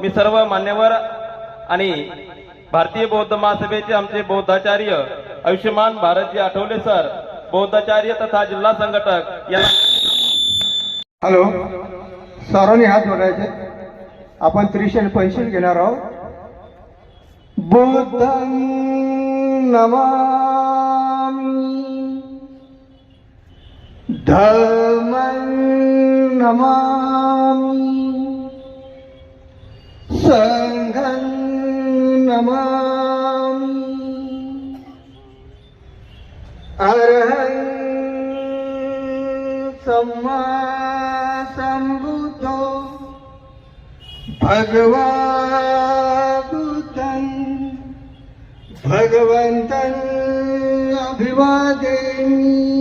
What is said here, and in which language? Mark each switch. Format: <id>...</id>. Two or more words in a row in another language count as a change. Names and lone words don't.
<mr>मी सर्व मान्यवर आणि भारतीय बौद्ध महासभेचे आमचे बौद्धाचार्य आयुष्यमान भारतजी आठवले सर, बौद्धाचार्य तथा जिल्हा संघटक यांना हॅलो, सर्वांनी हात जोडायचे। आपण त्रिशल पंचशील घेणार आहोत।</mr> <pi>बुद्धं नमामि, धम्मं नमामि, संघं नमामि, अरहं सम्मा संबुद्धो भगवान् भगवन्तं अभिवादेमि।</pi>